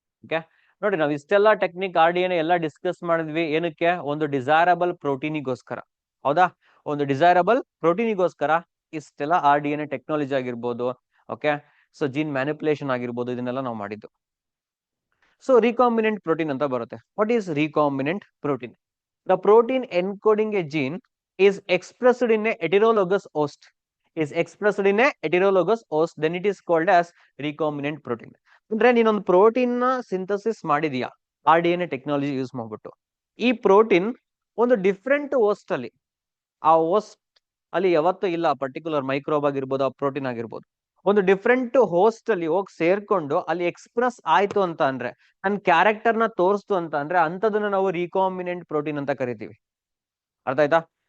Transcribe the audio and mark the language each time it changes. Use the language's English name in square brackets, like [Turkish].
[Kannada] Okay, ನೋಡಿ ನಾವು ಇಷ್ಟೆಲ್ಲ ಟೆಕ್ನಿಕ್ RDNA ಎಲ್ಲ ಡಿಸ್ಕಸ್ ಮಾಡಿದ್ವಿ ಏನಕ್ಕೆ? ಒಂದು ಡಿಸೈರಬಲ್ ಪ್ರೋಟೀನಿಗೋಸ್ಕರ, ಹೌದಾ? ಒಂದು ಡಿಸೈರಬಲ್ ಪ್ರೋಟೀನಿಗೋಸ್ಕರ ಇಷ್ಟೆಲ್ಲ RDNA ಟೆಕ್ನಾಲಜಿ ಆಗಿರ್ಬೋದು, ಓಕೆ, ಸೊ ಜೀನ್ ಮ್ಯಾನಿಪುಲೇಷನ್ ಆಗಿರ್ಬೋದು, ಇದನ್ನೆಲ್ಲ ನಾವು ಮಾಡಿದ್ದು. ಸೊ ರಿಕಾಂಬಿನೆಂಟ್ ಪ್ರೋಟೀನ್ ಅಂತ ಬರುತ್ತೆ. [English] What is recombinant protein? The protein encoding a gene is expressed in a heterologous host, is expressed in a heterologous host, then it is called as recombinant protein. [Kannada] ಅಂದ್ರೆ ನೀನೊಂದು protein ನ synthesis ಮಾಡಿದೀಯಾ RDNA technology use ಮಾಡ್ಬಿಟ್ಟು. ಈ protein ಒಂದು different host ಅಲ್ಲಿ, ಆ host ಅಲ್ಲಿ ಯಾವತ್ತೂ ಇಲ್ಲ ಪರ್ಟಿಕ್ಯುಲರ್ ಮೈಕ್ರೋಬ್ ಆಗಿರ್ಬೋದು, ಆ ಪ್ರೋಟೀನ್ ಆಗಿರ್ಬೋದು, ಒಂದು ಡಿಫ್ರೆಂಟ್ ಹೋಸ್ಟ್ ಅಲ್ಲಿ ಹೋಗಿ ಸೇರ್ಕೊಂಡು ಅಲ್ಲಿ ಎಕ್ಸ್ಪ್ರೆಸ್ ಆಯ್ತು ಅಂತ ಅಂದ್ರೆ, ನನ್ನ ಕ್ಯಾರೆಕ್ಟರ್ ನ ತೋರಿಸ್ತು ಅಂತ ಅಂದ್ರೆ, ಅಂತದನ್ನ ನಾವು ರಿಕಾಂಬಿನೆಂಟ್ ಪ್ರೋಟೀನ್ ಅಂತ ಕರಿತೀವಿ. ಅರ್ಥ ಆಯ್ತಾ?